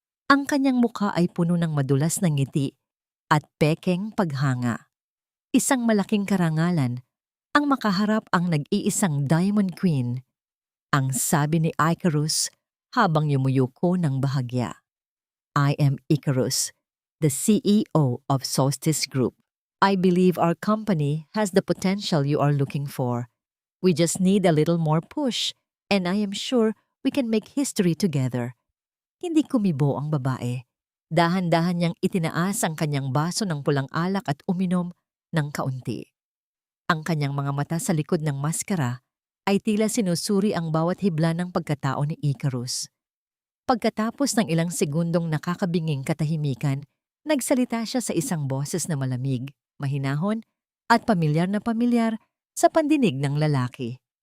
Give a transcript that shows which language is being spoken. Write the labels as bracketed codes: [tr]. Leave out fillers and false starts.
[tl] Ang kanyang mukha ay puno ng madulas na ngiti at pekeng paghanga. Isang malaking karangalan ang makaharap ang nag-iisang Diamond Queen. Ang sabi ni Icarus habang yumuyuko ng bahagya. [en] I am Icarus, the CEO of Solstice Group. I believe our company has the potential you are looking for. We just need a little more push, and I am sure we can make history together. [tl] Hindi kumibo ang babae. Dahan-dahan niyang itinaas ang kanyang baso ng pulang alak at uminom ng kaunti. Ang kanyang mga mata sa likod ng maskara ay tila sinusuri ang bawat hibla ng pagkatao ni Icarus. Pagkatapos ng ilang segundong nakakabinging katahimikan, nagsalita siya sa isang boses na malamig, mahinahon, at pamilyar sa pandinig ng lalaki.